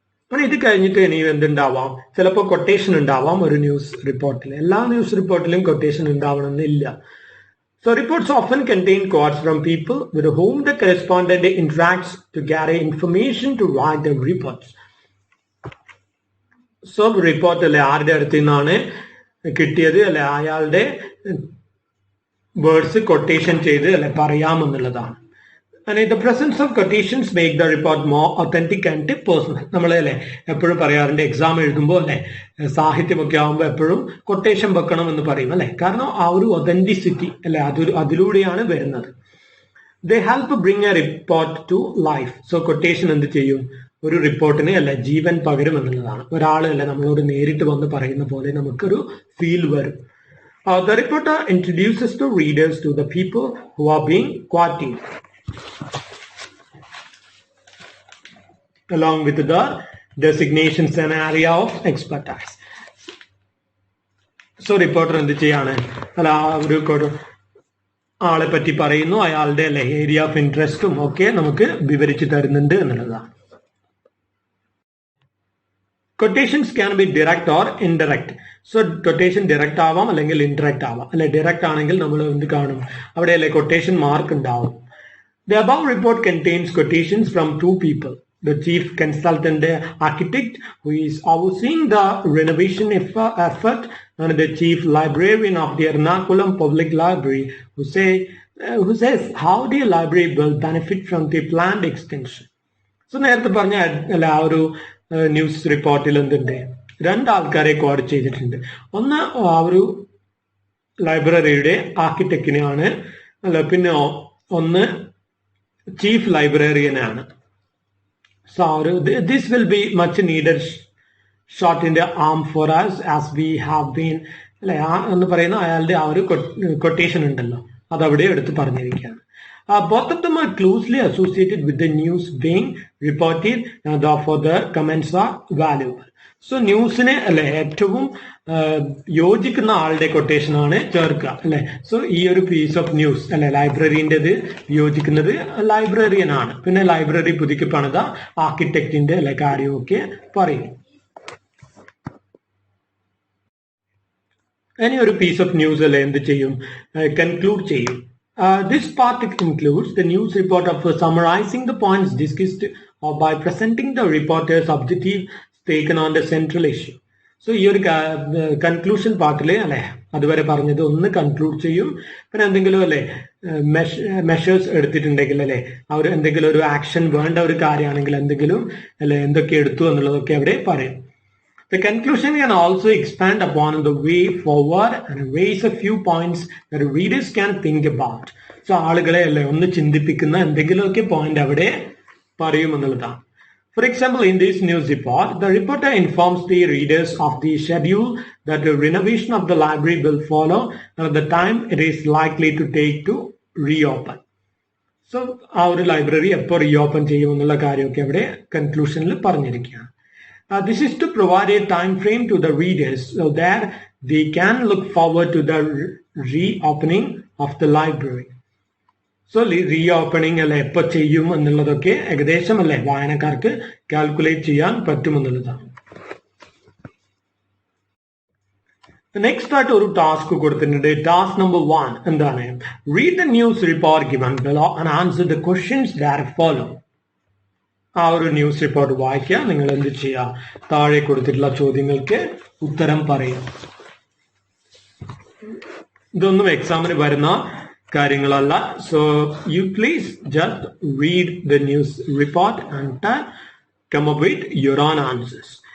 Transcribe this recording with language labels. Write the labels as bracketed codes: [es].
[ml] പിന്നെ ഇത് കഴിഞ്ഞിട്ട് ഇനി എന്തുണ്ടാവാം, ചിലപ്പോൾ കൊട്ടേഷൻ ഉണ്ടാവാം ഒരു ന്യൂസ് റിപ്പോർട്ടിൽ. എല്ലാ ന്യൂസ് റിപ്പോർട്ടിലും കൊട്ടേഷൻ ഉണ്ടാവണമെന്നില്ല. [en] So reports often contain quotes from people with whom the correspondent interacts to gather information to write the reports. [ml] So report അല്ലെ ആരുടെ അടുത്ത് നിന്നാണ് കിട്ടിയത് അല്ലെ അയാളുടെ വേർഡ്സ് കൊട്ടേഷൻ ചെയ്ത് അല്ലെ പറയാമെന്നുള്ളതാണ്. [en] And the presence of quotations make the report more authentic and personal. [ml] നമ്മളല്ലേ എപ്പോഴും പറയാറുണ്ട് എക്സാം എഴുതുമ്പോൾ അല്ലെ സാഹിത്യമൊക്കെ ആകുമ്പോൾ എപ്പോഴും കൊട്ടേഷൻ വെക്കണം എന്ന് പറയും അല്ലെ, കാരണം ആ ഒരു ഒതന്റിസിറ്റി അല്ലെ അതിലൂടെയാണ് വരുന്നത്. [en] They help bring a report to life. [ml] So quotation എന്ത് ചെയ്യും, ഒരു റിപ്പോർട്ടിന് അല്ലെ ജീവൻ പകരും എന്നുള്ളതാണ്. ഒരാൾ അല്ലെ നമ്മളോട് നേരിട്ട് വന്ന് പറയുന്ന പോലെ നമുക്കൊരു ഫീൽ വരും. [en] The reporter introduces the readers to the people who are being quoted, along with the designations and area of expertise. [ml] So reporter എന്ത് ചെയ്യാണ് അല്ല ഒരു ആളെ പറ്റി പറയുന്നു, അയാളുടെ അല്ലെ ഏരിയ ഓഫ് ഇൻട്രസ്റ്റും ഒക്കെ നമുക്ക് വിവരിച്ചു തരുന്നുണ്ട് എന്നുള്ളതാണ്. [en] Quotations can be direct or indirect. So quotation direct [ml] ആവാം അല്ലെങ്കിൽ indirect ആവാം. അല്ലെ direct ആണെങ്കിൽ നമ്മൾ എന്ത് കാണും, അവിടെ അല്ലെ quotation മാർക്ക് ഉണ്ടാവും. [en] The above report contains quotations from two people: the chief consultant architect who is overseeing the renovation effort and the chief librarian of the Ernakulam Public Library who says how the library will benefit from the planned extension. [ml] So നേരത്തെ പറഞ്ഞ അല്ല ആ ഒരു news റിപ്പോർട്ടിൽ എന്തുണ്ട്, രണ്ടാൾക്കാരെ code ചെയ്തിട്ടുണ്ട്. ഒന്ന് ആ ഒരു ലൈബ്രറിയുടെ ആർക്കിടെക്റ്റിനെയാണ് അല്ല, പിന്നെ ഒന്ന് chief ലൈബ്രറിയനാണ്. [en] So this will be much needed shot in the arm for us as we have been [ml] അല്ലെ എന്ന് പറയുന്ന അയാളുടെ ആ ഒരു കൊട്ടേഷൻ ഉണ്ടല്ലോ, അതവിടെ എടുത്ത് പറഞ്ഞിരിക്കുകയാണ്. [en] Both of them are closely associated with the news being reported, therefore the comments are valuable. [ml] So ന്യൂസിനെ അല്ലെ ഏറ്റവും യോജിക്കുന്ന ആളുടെ കൊട്ടേഷൻ ആണ് ചേർക്കുക അല്ലെ. സോ ഈ ഒരു പീസ് ഓഫ് ന്യൂസ് അല്ലെ ലൈബ്രറിൻ്റെത് യോജിക്കുന്നത് ലൈബ്രറിയൻ ആണ്. പിന്നെ ലൈബ്രറി പുതുക്കി പണിത ആർക്കിടെക്റ്റിന്റെ അല്ലെ കാര്യമൊക്കെ പറയും. ഇനി ഒരു പീസ് ഓഫ് ന്യൂസ് അല്ലെ എന്ത് ചെയ്യും, കൺക്ലൂഡ് ചെയ്യും. [en] This part includes the news report of summarizing the points discussed or by presenting the reporter's objective taken on the central issue. [ml] So ഈ ഒരു കൺക്ലൂഷൻ പാർട്ടില് അല്ലെ അതുവരെ പറഞ്ഞത് ഒന്ന് കൺക്ലൂഡ് ചെയ്യും. പിന്നെ എന്തെങ്കിലും അല്ലെ മെഷേഴ്സ് എടുത്തിട്ടുണ്ടെങ്കിൽ അല്ലെ അവർ എന്തെങ്കിലും ഒരു ആക്ഷൻ വേണ്ട ഒരു കാര്യമാണെങ്കിൽ എന്തെങ്കിലും അല്ലെ എന്തൊക്കെ എടുത്തു എന്നുള്ളതൊക്കെ അവിടെ പറയും. [en] The conclusion can also expand upon the way forward and raise a few points that readers can think about. [ml] So ആളുകളെ അല്ലെ ഒന്ന് ചിന്തിപ്പിക്കുന്ന എന്തെങ്കിലുമൊക്കെ പോയിന്റ് അവിടെ പറയുമെന്നുള്ളതാണ്. [en] For example, in this news report, the reporter informs the readers of the schedule that the renovation of the library will follow and the time it is likely to take to reopen. [ml] So ആ ഒരു library എപ്പോൾ reopen ചെയ്യുമെന്നുള്ള കാര്യമൊക്കെ അവിടെ കൺക്ലൂഷനിൽ പറഞ്ഞിരിക്കുകയാണ്. [en] This is to provide a time frame to the readers so that they can look forward to the reopening of the library. [ml] So reopening അല്ലെ എപ്പോൾ ചെയ്യും എന്നുള്ളതൊക്കെ ഏകദേശം അല്ലെ വായനക്കാർക്ക് കാൽക്കുലേറ്റ് ചെയ്യാൻ പറ്റുമെന്നുള്ളതാണ്. നെക്സ്റ്റ് ആയിട്ട് ഒരു ടാസ്ക് കൊടുത്തിട്ടുണ്ട്. ടാസ്ക് നമ്പർ 1 എന്താണ്, [en] read the news report given below and answer the questions that follow. [ml] ആ ഒരു ന്യൂസ് റിപ്പോർട്ട് വായിക്കുക, നിങ്ങൾ എന്ത് ചെയ്യുക, താഴെ കൊടുത്തിട്ടുള്ള ചോദ്യങ്ങൾക്ക് ഉത്തരം പറയുക. ഇതൊന്നും എക്സാമിന് വരുന്ന കാര്യങ്ങളല്ല. [en] So you please just read the news report and come up with your own answers.